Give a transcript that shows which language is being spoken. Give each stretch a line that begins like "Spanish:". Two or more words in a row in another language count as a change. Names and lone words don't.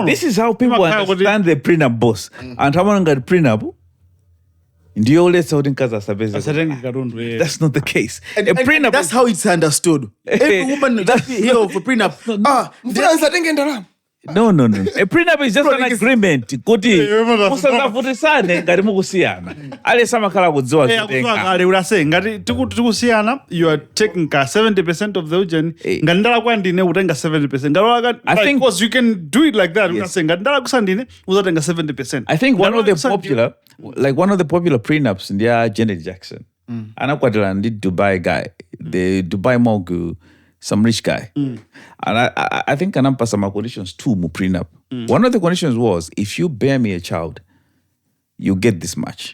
English: This is how people understand the prenup, boss. And someone got prenup. That's not the case. A prenup. That's how it's understood. Every woman just hear of a prenup. No. A prenup is just an agreement.
Nyanja: Kuti musazavutisane ngati mukusiyana. Alesa makhala kudziwa zotenga. kale urase ngati tikusiyana
English: you are taking
Nyanja: ka 70%
English: of the
Nyanja: ujeni ngati ndala kwa ndine utenga 70%. Ngati
English: I think because you can do it like that.
Nyanja: Urase ngati ndala kusandine uzatenga 70%.
English: I think one of the popular prenups in their Janet Jackson.
Nyanja: Anakwatira ndi Dubai guy.
English: The Dubai mogul, some rich guy. And I think anampa some conditions too mu prenup. One of the conditions was if you bear me a child, you get this much.